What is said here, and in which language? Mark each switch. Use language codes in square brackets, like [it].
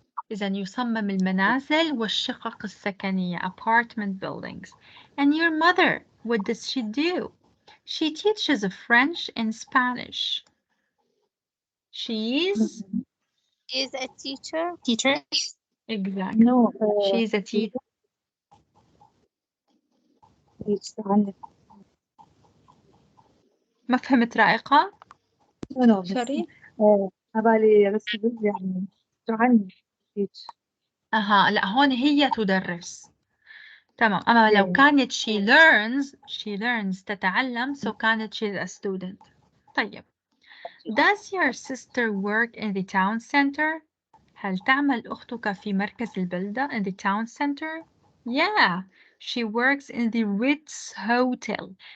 [ar] إذن يصمم المنازل والشقق السكنية [en] apartment buildings. And your mother, what does she do? She teaches French and Spanish. She's a teacher. Exactly. No, she's a teacher. [ar] ما فهمت رائقة؟ [en] no, Sorry. [ar] أبالي بس يعني تعلم. أها لا هون هي تدرس. تمام. أما لو كانت [en] she learns [ar] تتعلم [en] so [ar] كانت [en] she's a student. [ar] طيب. [en] Does your sister work in the town center? [ar] هل تعمل أختك في مركز البلدة [en] in the town center? Yeah, she works in the Ritz Hotel.